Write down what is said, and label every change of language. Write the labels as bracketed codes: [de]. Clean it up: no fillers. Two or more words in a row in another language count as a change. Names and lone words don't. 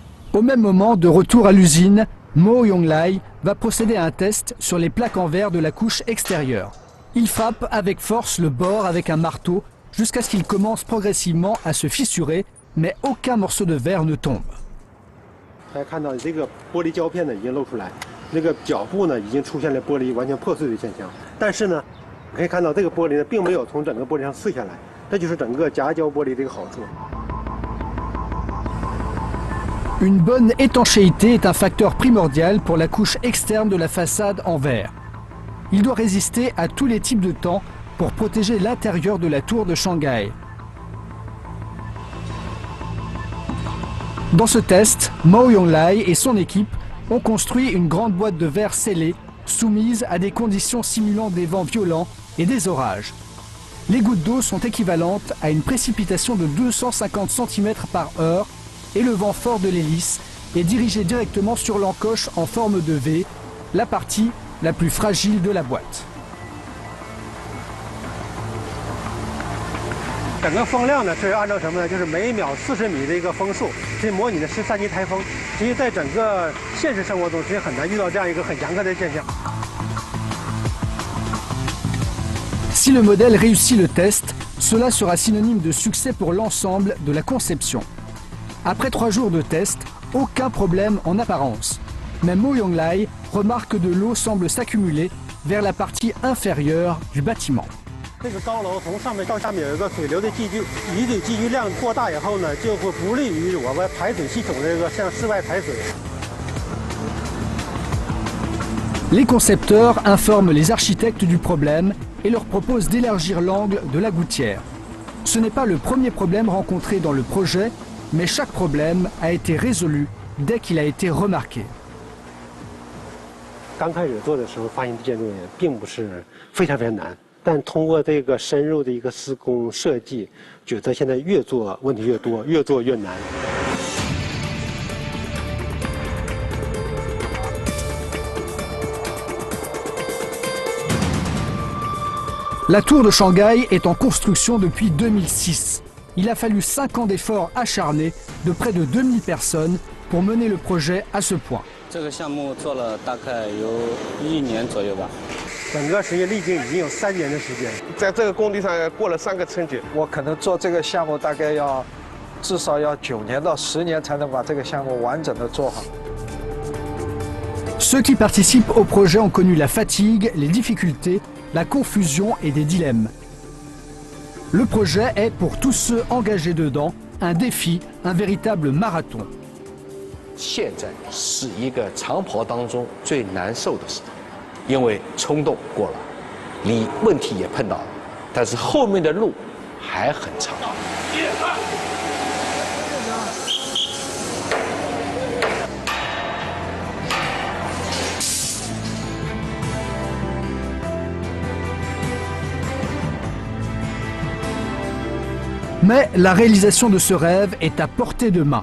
[fr] Au même moment, de retour à l'usine, Mo Yonglai va procéder à un test sur les plaques en verre de la couche extérieure. Il frappe avec force le bord avec un marteau jusqu'à ce qu'il commence progressivement à se fissurer, mais aucun morceau de verre ne tombe. [zh] 大家看到这个玻璃胶片呢已经露出来，那个角部呢已经出现了玻璃完全破碎的现象。但是呢，可以看到这个玻璃呢并没有从整个玻璃上碎下来，这就是整个夹胶玻璃的一个好处。 [fr] Une bonne étanchéité est un facteur primordial pour la couche externe de la façade en verre. Il doit résister à tous les types de temps pour protéger l'intérieur de la tour de Shanghai. Dans ce test, Mo Yonglai et son équipe ont construit une grande boîte de verre scellée, soumise à des conditions simulant des vents violents et des orages. Les gouttes d'eau sont équivalentes à une précipitation de 250 cm par heure et le vent fort de l'hélice est dirigé directement sur l'encoche en forme de V, la partie la plus fragile de la boîte. [zh] 整个风量呢是按照什么呢？就是每秒40米的一个风速，这模拟的是3级台风。其实在整个现实生活中，其实很难遇到这样一个很严苛的现象。 [fr] Si le modèle réussit le test, cela sera synonyme de succès pour l'ensemble de la conception. Après 3 jours de test, aucun problème en apparence. Mais Mo Yonglai remarque que de l'eau semble s'accumuler vers la partie inférieure du bâtiment. [zh] 这个高楼从上面到下面有一个水流的积聚，雨水积聚量过大以后呢，就会不利于我们排水系统的这个向室外排水。 [fr] Les concepteurs informent les architectes du problème et leur proposent d'élargir l'angle de la gouttière. Ce n'est pas le premier problème rencontré dans le projet, mais chaque problème a été résolu dès qu'il a été remarqué. [zh] 刚开始做的时候，发现建筑也并不是非常难，但通过这个深入的一个施工设计，觉得现在越做问题越多，越做越难。 [fr] La tour de Shanghai est en construction depuis 2006. Il a fallu 5 ans d'efforts acharnés de près de 2000 personnes pour mener le projet à ce point. [zh] 这个项目做了大概有1年左右吧。整个实验历经已经有3年的时间，在这个工地上过了3个春节。我可能做这个项目大概至少要9年到10年才能把这个项目完整的做好。 [fr] Ceux qui participent au projet ont connu la fatigue, les difficultés, la confusion et des dilemmes. Le projet est, pour tous ceux engagés dedans, un défi, un véritable marathon. [zh] 现在是一个长跑当中最难受的时候，因为冲动过了，你问题也碰到了，但是后面的路还很长。 [fr] Mais la réalisation de ce rêve est à portée de main.